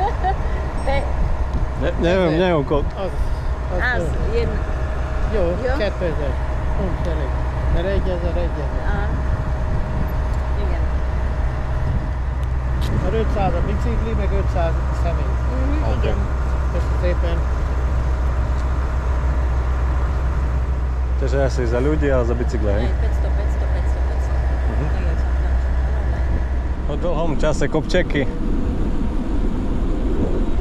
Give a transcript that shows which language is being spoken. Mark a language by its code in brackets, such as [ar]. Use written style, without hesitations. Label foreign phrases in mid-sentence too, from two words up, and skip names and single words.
[sk] Neviem, [hu] Az Az, jó. Jó, Jó. 2000. Pont elég. Mert 1000. Igen. Mert 500 a bicikli, meg 500 személy. Igen. Köszönöm szépen. [sk] Takže asi za ľudí a za bicykle, hej? 500. Tak jak som tam čakala. Po dlhom čase kopčeky.